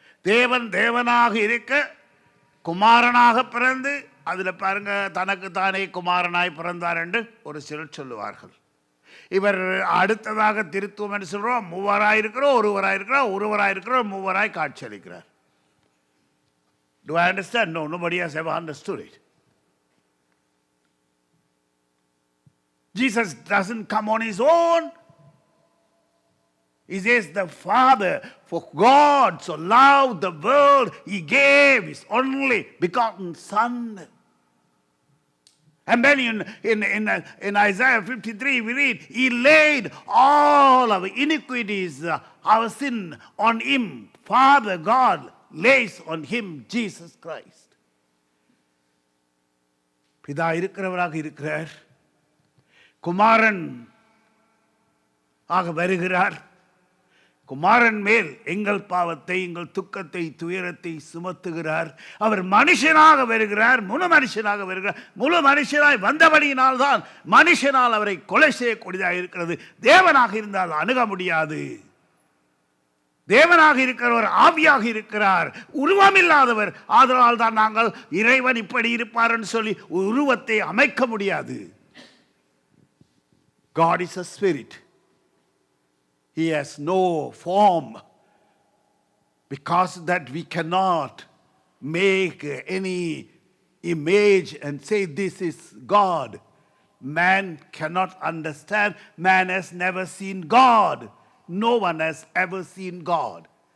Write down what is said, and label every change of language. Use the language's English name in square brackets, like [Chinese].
[Tamil] தேவன் தேவனாக இருக்க குமாரனாக பிறந்து, அதில் பாருங்க, தனக்கு தானே குமாரனாய் பிறந்தார் என்று ஒரு சிலர் சொல்லுவார்கள். இவர் அடுத்ததாக திருத்துவம் என்று சொல்கிறோம், மூவராயிருக்கிறோம், ஒருவராயிருக்கிறோம், மூவராய் காட்சியளிக்கிறார். [English] Do I understand? No, nobody has ever understood it. Jesus doesn't come on his own. He says the Father, for God so loved the world, he gave his only begotten Son. And then in Isaiah 53 we read, he laid all our iniquities, our sin on him. Father God lays on him Jesus Christ. [Tamil] பிதா இருக்கிறவராக இருக்கிறார், குமாரன் ஆக வருகிறார். குமாரன் மேல் எங்கள் பாவத்தை, எங்கள் துக்கத்தை, துயரத்தை சுமத்துகிறார். அவர் மனுஷனாக வருகிறார், முழு மனுஷனாக வருகிறார். முழு மனுஷனாய் வந்தபடியினால் தான் மனுஷனால் அவரை கொலை செய்யக்கூடியதாக இருக்கிறது. தேவனாக இருந்தால் அணுக முடியாது. தேவனாக இருக்கிறவர் ஆவியாக இருக்கிறார், உருவமில்லாதவர். ஆதலால் தான் நாங்கள் இறைவன் இப்படி இருப்பார் என்று சொல்லி உருவத்தை அமைக்க முடியாது. [English] God is a spirit. He has no form. Because that we cannot make any image and say this is God. Man cannot understand. Man has never seen God. No one has ever seen God.